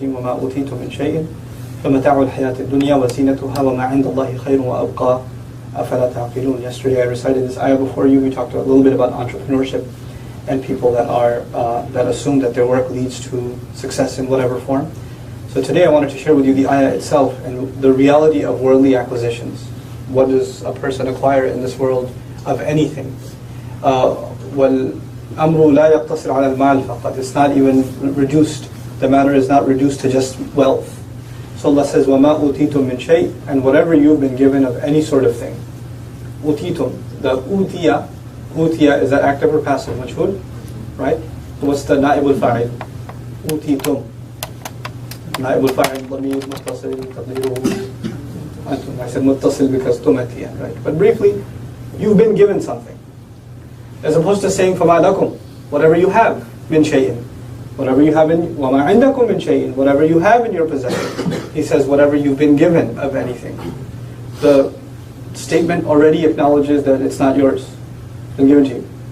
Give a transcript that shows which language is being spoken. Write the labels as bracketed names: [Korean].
[Arabic] أوتيتم من شيء فمتاع الحياة الدنيا وزينتها وما عند الله خير وأبقى أفلا تعقلون. [English] Yesterday I recited this ayah before you. We talked a little bit about entrepreneurship and people that are that assume that their work leads to success in whatever form. So today I wanted to share with you the ayah itself and the reality of worldly acquisitions. What does a person acquire in this world of anything? [Arabic] وَالْأَمْرُ لَا يَقْتَصِرْ عَلَى الْمَالِ فَقَدْ. [English] It's not even reduced, the matter is not reduced to just wealth. So Allah says, [Arabic] وَمَا أُوتِيتُم مِّن شَيْءٍ, [English] and whatever you've been given of any sort of thing. أُوتِيتُم, the utiya is that active or passive, majhul, right? What's the na'ib al-fa'il? أُوتِيتُم. [Arabic] نائب الفاعل ضمير متصل تقديره أنتم. [English] I said متصل because تمتيا, right? But briefly, you've been given something. As opposed to saying [Arabic] فما لكم, [English] whatever you have, [Arabic] من شيء, [English] whatever you have in, [Arabic] وما عندكم من شيء, [English] whatever you have in your possession. He says whatever you've been given of anything. The statement already acknowledges that it's not yours. It's been given to you.